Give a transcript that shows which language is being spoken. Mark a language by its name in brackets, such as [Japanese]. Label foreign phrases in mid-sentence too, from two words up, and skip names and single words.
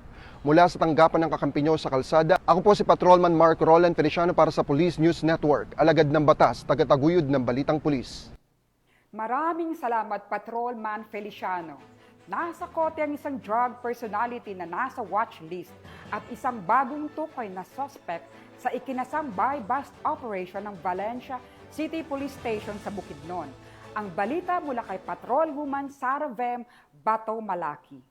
[Filipino] Mula sa tanggapan ng kakampi nyo sa kalsada, ako po si Patrolman Mark Rowland Feliciano para sa Police News Network, alagad ng batas, tagataguyod ng Balitang Pulis. Maraming salamat, Patrolman Feliciano. Nasa kote ang isang [English] drug personality [Filipino] na nasa [English] watch list [Filipino] at isang bagong tukoy na suspect sa ikinasang [English] buy-bust operation [Filipino] ng Valencia City Police Station sa Bukidnon. Ang balita mula kay Patrolwoman Sara Vem Bato Malaki.